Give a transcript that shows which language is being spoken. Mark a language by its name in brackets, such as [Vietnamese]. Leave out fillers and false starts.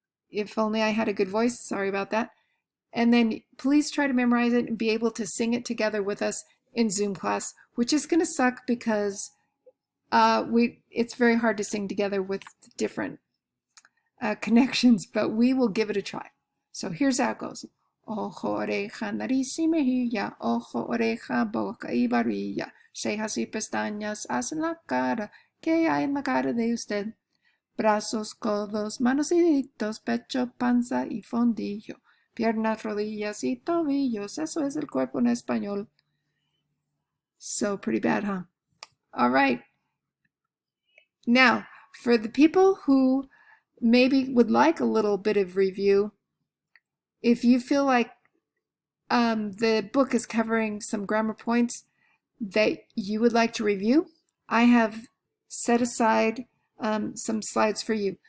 [English] If only I had a good voice, sorry about that. And then please try to memorize it and be able to sing it together with us in Zoom class, which is going to suck because it's very hard to sing together with different connections, but we will give it a try. So here's how it goes. [Spanish] Ojo, oreja, nariz y mejilla, ojo, oreja, boca y barbilla, cejas y pestañas hacen la cara que hay en la cara de usted. Brazos, codos, manos y deditos, pecho, panza y fondillo, piernas, rodillas y tobillos. Eso es el cuerpo en español. [English] So pretty bad, huh? All right. Now, for the people who maybe would like a little bit of review, if you feel like the book is covering some grammar points that you would like to review, I have set aside some slides for you.